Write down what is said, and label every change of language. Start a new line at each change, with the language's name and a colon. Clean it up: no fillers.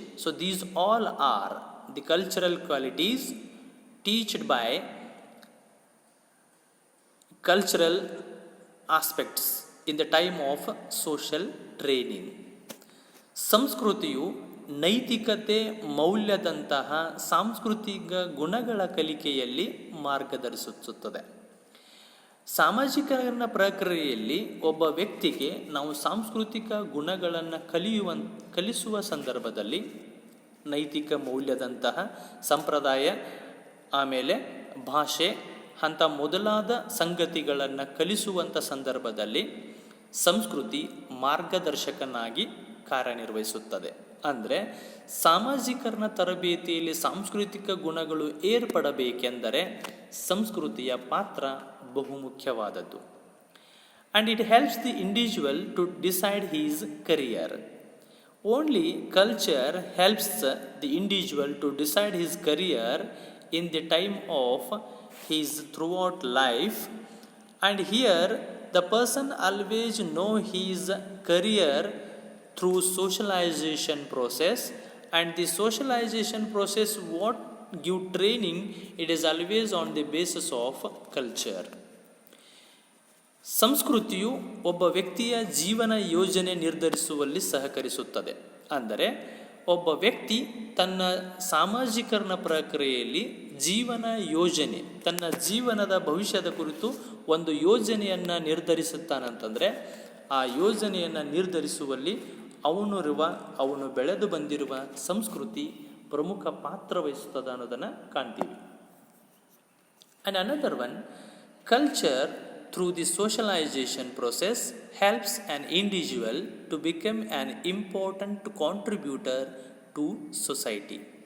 English: So these all are the cultural qualities taught by cultural aspects in the time of social training.
Kannada: ಸಂಸ್ಕೃತಿಯು ನೈತಿಕತೆ, ಮೌಲ್ಯದಂತಹ ಸಾಂಸ್ಕೃತಿಕ ಗುಣಗಳ ಕಲಿಕೆಯಲ್ಲಿ ಮಾರ್ಗದರ್ಶಿಸುತ್ತದೆ. ಸಾಮಾಜಿಕರಣ ಪ್ರಕ್ರಿಯೆಯಲ್ಲಿ ಒಬ್ಬ ವ್ಯಕ್ತಿಗೆ ನಾವು ಸಾಂಸ್ಕೃತಿಕ ಗುಣಗಳನ್ನು ಕಲಿಸುವ ಸಂದರ್ಭದಲ್ಲಿ ನೈತಿಕ ಮೌಲ್ಯದಂತಹ ಸಂಪ್ರದಾಯ, ಆಮೇಲೆ ಭಾಷೆ ಅಂತ ಮೊದಲಾದ ಸಂಗತಿಗಳನ್ನು ಕಲಿಸುವಂಥ ಸಂದರ್ಭದಲ್ಲಿ ಸಂಸ್ಕೃತಿ ಮಾರ್ಗದರ್ಶಕನಾಗಿ ಕಾರ್ಯನಿರ್ವಹಿಸುತ್ತದೆ. ಅಂದರೆ ಸಾಮಾಜಿಕರಣ ತರಬೇತಿಯಲ್ಲಿ ಸಾಂಸ್ಕೃತಿಕ ಗುಣಗಳು ಏರ್ಪಡಬೇಕೆಂದರೆ ಸಂಸ್ಕೃತಿಯ ಪಾತ್ರ ಬಹುಮುಖ್ಯವಾದದ್ದು.
English: And it helps the individual to decide his career. Only culture helps the individual to decide his career in the time of his throughout life, and here the person always know his career through socialization process, and the socialization process what give training, it is always on the basis of culture.
Kannada: ಸಂಸ್ಕೃತಿಯು ಒಬ್ಬ ವ್ಯಕ್ತಿಯ ಜೀವನ ಯೋಜನೆ ನಿರ್ಧರಿಸುವಲ್ಲಿ ಸಹಕರಿಸುತ್ತದೆ. ಅಂದರೆ ಒಬ್ಬ ವ್ಯಕ್ತಿ ತನ್ನ ಸಾಮಾಜೀಕರಣ ಪ್ರಕ್ರಿಯೆಯಲ್ಲಿ ಜೀವನ ಯೋಜನೆ, ತನ್ನ ಜೀವನದ ಭವಿಷ್ಯದ ಕುರಿತು ಒಂದು ಯೋಜನೆಯನ್ನು ನಿರ್ಧರಿಸುತ್ತಾನಂತಂದರೆ ಆ ಯೋಜನೆಯನ್ನು ನಿರ್ಧರಿಸುವಲ್ಲಿ ಅವನು ಬೆಳೆದು ಬಂದಿರುವ ಸಂಸ್ಕೃತಿ ಪ್ರಮುಖ ಪಾತ್ರ ವಹಿಸುತ್ತದೆ ಅನ್ನೋದನ್ನು ಕಾಣ್ತೀವಿ.
English: And another one, culture through the socialization process helps an individual to become an important contributor to society.